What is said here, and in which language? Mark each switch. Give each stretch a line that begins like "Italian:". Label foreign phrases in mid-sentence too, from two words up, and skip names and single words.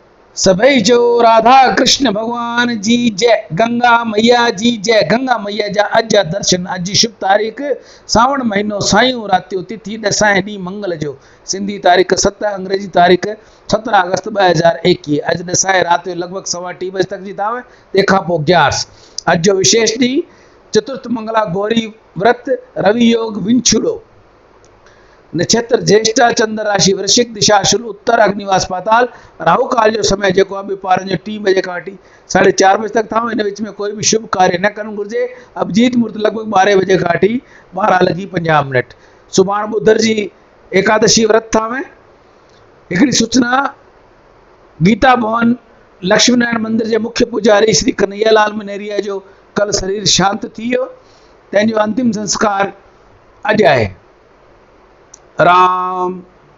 Sindhi: सभई जो राधा कृष्ण भगवान जी जय, गंगा मैया जी जय। गंगा मैया जा अज जा दर्शन। अज जी शुभ तारीख़ सावण महीनो सायूं रातियो तिथि ॾसाएं ॾींहुं मंगल जो। सिंधी तारीख़ 7, अंग्रेजी तारीख़ 17 अगस्त 2021। अज ॾसाएं रात जो लगभग 2:15 बजे तक जी ताव तंहिंखां पोइ ग्यारस। अज जो विशेष ॾींहुं चतुर्थ मंगला गौरी व्रत, रवि योग विंछुड़ो, नक्षत्र ज्येष्ठा, चंद्र राशि वृश्चिक, दिशा शुल उत्तर, अग्निवास पाताल। राहु काल जो समय जो आहे ॿिपारनि जो 3 बजे का वठी 4:30 बजे तक था। इन विच में कोई भी शुभ कार्य न करणु घुरिजे। अभिजीत मुहूर्त लगभग 12 बजे का वठी 12:50। सुभाणे बुधर जी एकादशी व्रत था। हिकिड़ी सूचना, गीता भवन लक्ष्मी नारायण मंदिर के मुख्य पुजारी श्री कन्हैयालाल मनेरिया जो कल शरीर शांत थी वियो। तंहिंजो अंतिम संस्कार अॼु आहे। राम